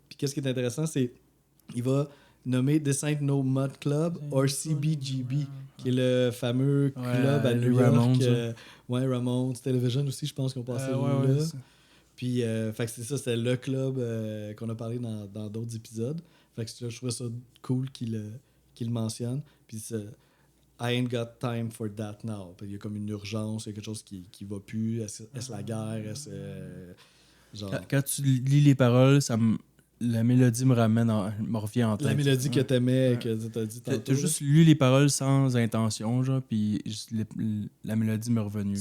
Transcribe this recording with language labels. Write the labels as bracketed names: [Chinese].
[French] Puis qu'est-ce qui est intéressant, c'est il va nommer [English] This ain't no mud club [French] or CBGB, qui est le fameux club à New York. Ramones, ouais, Ramones, Television aussi, je pense qu'on passait là. Puis, fait que c'est ça, c'était le club qu'on a parlé dans d'autres épisodes. Fait que je trouvais ça cool qu'il le mentionne. [English] Puis, I ain't got time for that now. [French] Il y a comme une urgence, il y a quelque chose qui va plus. Est-ce la guerre? Genre... Quand tu lis les paroles, la mélodie me revient en tête. La mélodie que t'aimais, que t'as dit tantôt. T'as juste lu les paroles sans intention, genre, puis la mélodie m'est revenue.